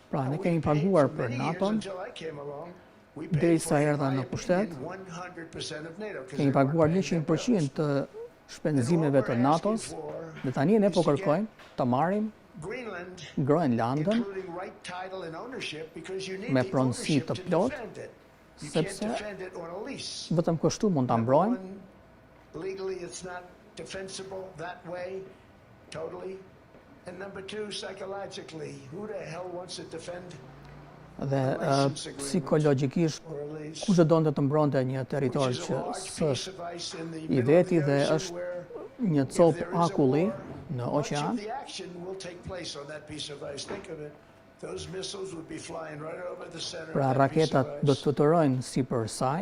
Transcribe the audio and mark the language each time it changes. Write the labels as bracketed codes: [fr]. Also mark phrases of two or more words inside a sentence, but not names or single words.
[sq] Pra ne kemi paguar për NATO-n, derisa erdha në pushtet, kemi paguar 100% të shpenzimeve të NATO-s, dhe tani ne po kërkojmë të marrim Groenlandën me pronësi të plot, sepse vetëm kështu mund ta mbrojmë. [en] Legally, it's not defensible that way, totally. And number two, psychologically, who the hell wants to defend? [sq] Dhe psikologjikisht, kush do donte të mbronte një territor që s'është i veti dhe është një copë akulli në oqean? Pra raketat do të fluturojnë sipër saj.